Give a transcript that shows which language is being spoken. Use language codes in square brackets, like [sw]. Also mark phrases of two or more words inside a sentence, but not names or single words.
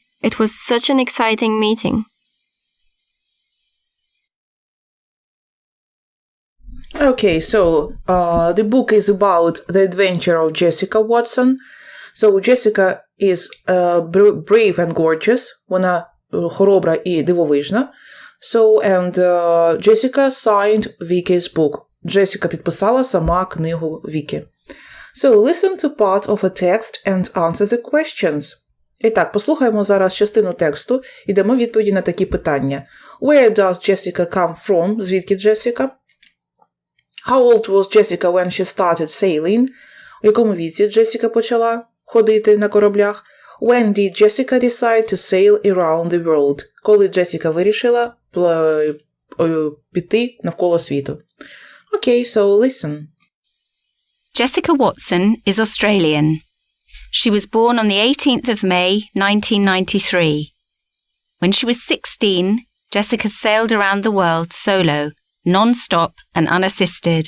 [en] It was such an exciting meeting. Okay, so the book is about the adventure of Jessica Watson. So Jessica is brave and gorgeous. [uk] Вона хоробра і дивовижна. [en] So, and Jessica signed Vicky's book. [uk] Jessica підписала сама книгу Вікі. [en] So, listen to part of a text and answer the questions. [uk] І так, послухаємо зараз частину тексту і дамо відповіді на такі питання. [en] Where does Jessica come from? [uk] Звідки Джесіка? [en] How old was Jessica when she started sailing? [uk] У якому віці Джесіка почала ходити на кораблях? [en] When did Jessica decide to sail around the world? [uk] Коли Джесіка вирішила піти навколо світу? [en] Okay, so listen. Jessica Watson is Australian. She was born on the 18th of May, 1993. When she was 16, Jessica sailed around the world solo, non-stop and unassisted.